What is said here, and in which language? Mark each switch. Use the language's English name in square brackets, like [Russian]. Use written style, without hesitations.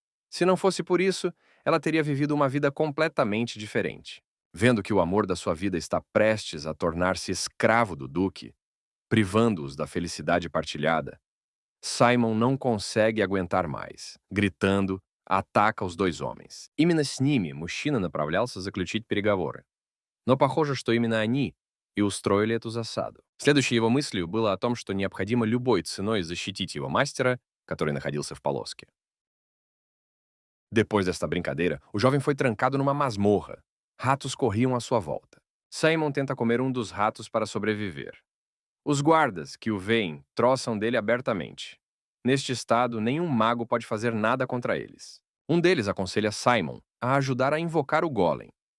[Portuguese] Se não fosse por isso, ela teria vivido uma vida completamente diferente. Vendo que o amor da sua vida está prestes a tornar-se escravo do duque, privando-os da felicidade partilhada, Simon não consegue aguentar mais. Gritando, ataca os dois homens. [Russian] Именно с ними мужчина направлялся заключить переговоры. Но похоже, что именно они и устроили эту засаду. Следующей его мыслью было о том, что необходимо любой ценой защитить его мастера, который находился в полоске. [Portuguese] Depois desta brincadeira, o jovem foi trancado numa masmorra. Ratos corriam à sua volta. Simon tenta comer um dos ratos para sobreviver. Os guardas, que o veem, troçam dele abertamente. Neste estado, nenhum mago pode fazer nada contra eles. Um deles aconselha Simon a ajudar a invocar o golem.